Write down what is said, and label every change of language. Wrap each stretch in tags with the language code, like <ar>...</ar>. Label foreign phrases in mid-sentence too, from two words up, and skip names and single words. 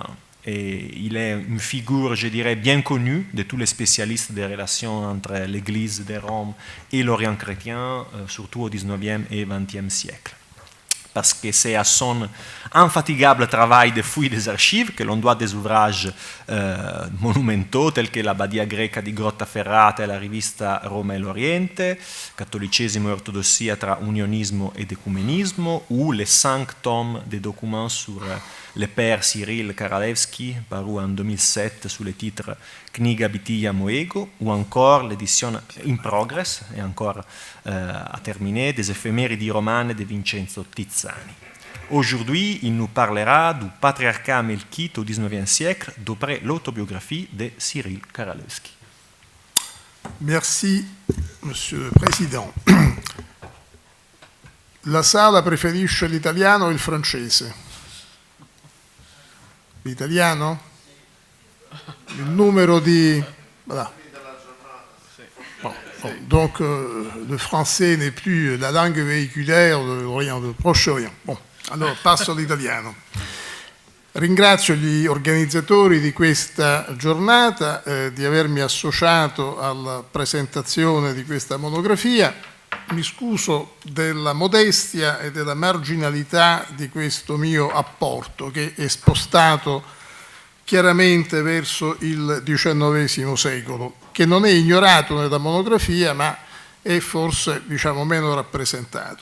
<fr>Et il est une figure, je dirais, bien connue de tous les spécialistes des relations entre l'Église de Rome et l'Orient chrétien, surtout au XIXe et XXe siècle. Parce que c'est à son infatigable travail de fouille des archives que l'on doit des ouvrages monumentaux tels que la Badia greca di Grottaferrata e la rivista Roma e l'Oriente, Cattolicesimo e Ortodossia tra unionismo ed ecumenismo, ou les 5 tomes de documents sur le père Cyril Karalevski, paru en 2007 sous le titre Kniga Bitija Moego, ou encore l'édition</fr> <en>in progress,</en> <fr>et encore à terminer, des éphémérides romanes de Vincenzo Tizzani. Aujourd'hui, il nous parlera du patriarcat melkite au XIXe siècle, d'après l'autobiographie de Cyril Karalevski. Merci, Monsieur le Président.</fr> <it>La sala preferisce l'italiano o il francese? L'italiano? Il numero di...</it> <fr>Voilà. Bon, donc, le français n'est plus la langue véhiculaire du Proche-Orient. Bon,</fr> <it>allora passo all'italiano. Ringrazio gli organizzatori di questa giornata di avermi associato alla presentazione di questa monografia. Mi scuso della modestia e della marginalità di questo mio apporto, che è spostato chiaramente verso il XIX secolo, che non è ignorato nella monografia, ma è forse, diciamo, meno rappresentato.</it>